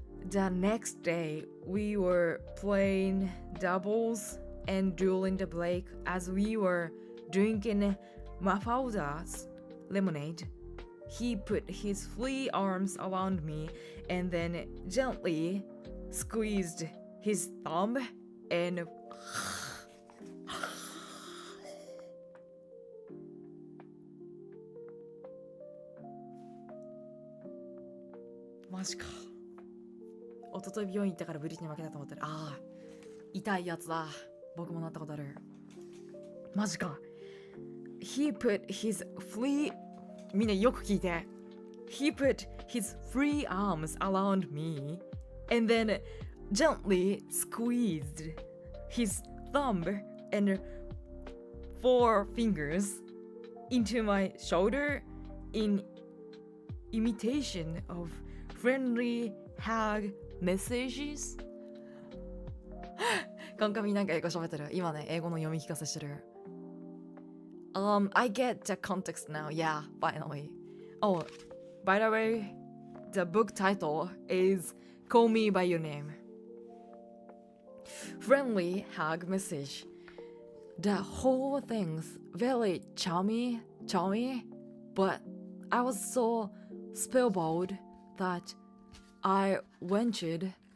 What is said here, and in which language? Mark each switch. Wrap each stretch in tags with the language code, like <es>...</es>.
<en>The next day, we were playing doubles, and during the break, as we were drinking Mafalda's lemonade, he put his free arms around me and then gently squeezed his thumb and</en> <ja>マジか。一昨日病院行ったからブリに負けたと思ったら、ああ、痛いやつだ。僕もなったことある。マジか。</ja> <en>He put his free</en> <ja>みんなよく聞いて。</ja> <en>He put his free arms around me and then gently squeezed his thumb and four fingers into my shoulder in imitation of friendly hug messages.</en> <ja>カンカミなんか英語喋ってる。今ね、英語の読み聞かせしてる。</ja> <en>I get the context now. Yeah, finally. Oh, by the way, the book title is Call Me By Your Name. Friendly hug message. The whole thing's very charming, but I was so spellbound that I ventured</en>